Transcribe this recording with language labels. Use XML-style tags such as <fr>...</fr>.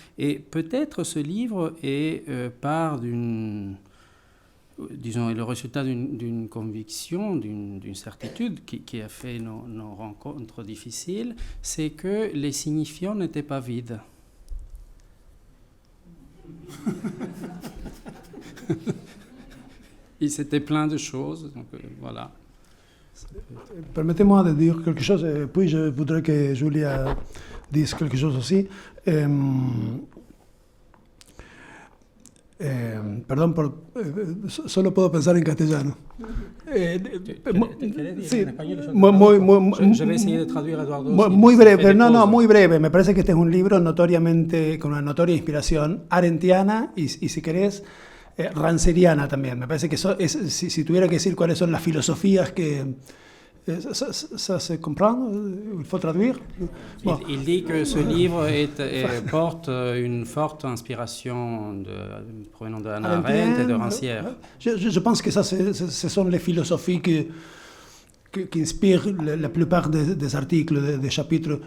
<fr>Et peut-être ce livre est part est le résultat d'une conviction, d'une certitude qui a fait nos rencontres difficiles, c'est que les signifiants n'étaient pas vides. Ils étaient plein de choses, donc voilà. Permettez-moi de dire quelque chose, et puis je voudrais que Julia dise quelque chose aussi.</fr> <es>Perdón, solo puedo pensar en castellano. Sí,</es> <fr>je vais essayer de traduire Eduardo.</fr> <es>Muy breve, muy breve. Me parece que este es un libro notoriamente, con una notoria inspiración arendtiana y si querés, ranceriana también. Me parece que si tuviera que decir cuáles son las filosofías que...</es> <fr>Ça se comprend? Il faut traduire? Bon. Il dit que ce livre porte une forte inspiration provenant de Hannah Arendt et de Rancière. Je pense que ça, ce sont les philosophies qui inspirent la plupart des articles, des chapitres.</fr>